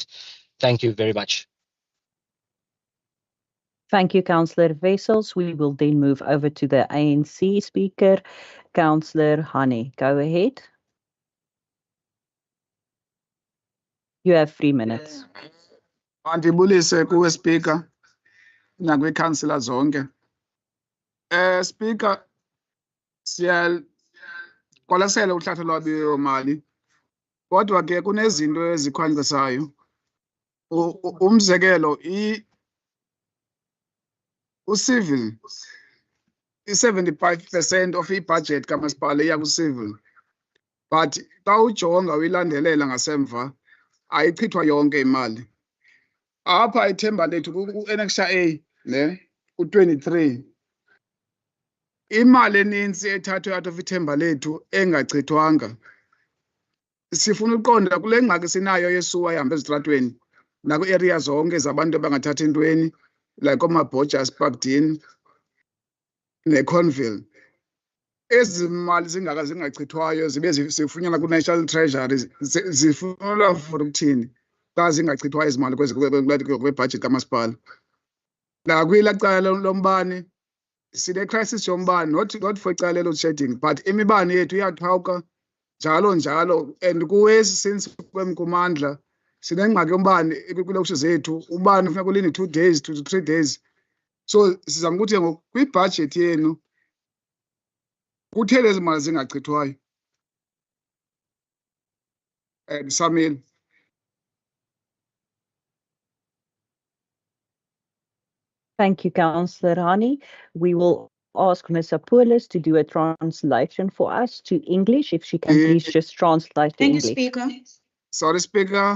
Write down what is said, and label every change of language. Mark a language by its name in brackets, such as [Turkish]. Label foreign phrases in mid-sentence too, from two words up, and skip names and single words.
[English] Thank you very much. Thank you, Councillor Wessels. We will then move over to the ANC speaker, Councillor Hani. Go ahead. You have 3 minutes. [Xhosa] Andibulise kuwe speaker nakwi-councillor zonke. Speaker, siyaqwalasela uhlahlo lwabiwo-mali, kodwa ke kunezinto ezikhwankqisayo. Umzekelo, ucivil, i-75% of ibudget kamasipala iya ku-civil, but xa ujonga uyilandelela ngasemva ayichithwa yonke imali. Apha ithemba lethu ku-Annexure A ne u-23, imali enintsi ethathwe [English] out of [Xhosa] ithemba lethu engachithwanga. Sifuna uqonda kule ngxaki sinayo yesuwa ehamba ezitratweni nakwi-area zonke zabantu abangathathi ntweni, like omaBorjas, Parkdean neConville. Ezi mali zingachithwayo zibe zifunyanwa ku-National Treasury zifunelwa for ukuthini xa zingachithwayo ezi mali kwibhajethi kamasipala. Nakwelaa cala lombane sine-crisis yombane, [English] not for [Xhosa] icala [English] load shedding, [Xhosa] but imibane yethu iyaqhawuka njalo, and kuwesi since kwemkumandla sinengxaki yombane kwiilokishi zethu. Ubani ufuna kulinde [English] 2 days to 3 days. [Xhosa] So sizama ukuthi ngoku kwibhajethi yenu kutheni ezi mali zingachithwayo. Samile. [English] Thank you, Councillor Hani. We will ask Ms. Apulis to do a translation for us to English, if she can please just translate to English. Thank you, Speaker. Sorry, Speaker.